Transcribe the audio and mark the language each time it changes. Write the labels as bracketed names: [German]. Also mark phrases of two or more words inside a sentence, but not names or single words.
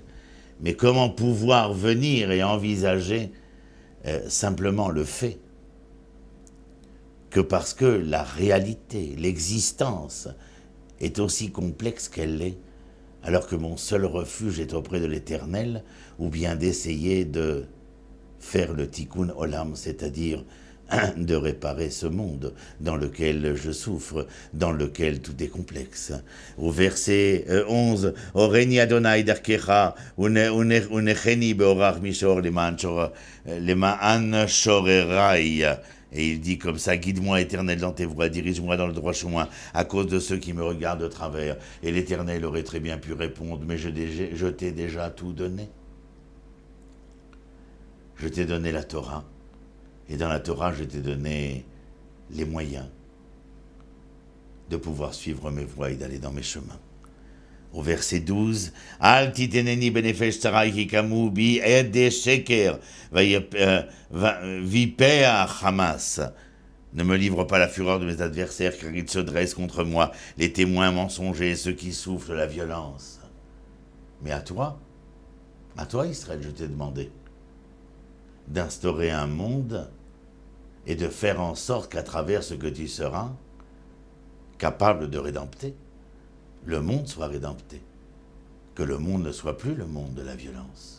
[French] Mais comment pouvoir venir et envisager simplement le fait que parce que la réalité, l'existence est aussi complexe qu'elle l'est, alors que mon seul refuge est auprès de l'Éternel, ou bien d'essayer de faire le [Hebrew] תיקון עולם, [French] c'est-à-dire de réparer ce monde dans lequel je souffre, dans lequel tout est complexe. Au verset 11, « [Hebrew] הורני אדני דרכך ונחני בארח מישור למען שוררי [French] » Et il dit comme ça, « Guide-moi, Éternel, dans tes voies, dirige-moi dans le droit chemin, à cause de ceux qui me regardent de travers. » Et l'Éternel aurait très bien pu répondre, « Mais je t'ai déjà tout donné. Je t'ai donné la Torah. Et dans la Torah, je t'ai donné les moyens de pouvoir suivre mes voies et d'aller dans mes chemins. » Au verset [Hebrew] 12, « אל תתנני בנפש צרי כי קמו בי עדי שקר ויפח חמס. [French] » Ne me livre pas la fureur de mes adversaires, car ils se dressent contre moi, les témoins mensongers, ceux qui soufflent la violence. Mais à toi Israël, je t'ai demandé d'instaurer un monde et de faire en sorte qu'à travers ce que tu seras capable de rédempter, le monde soit rédempté, que le monde ne soit plus le monde de la violence.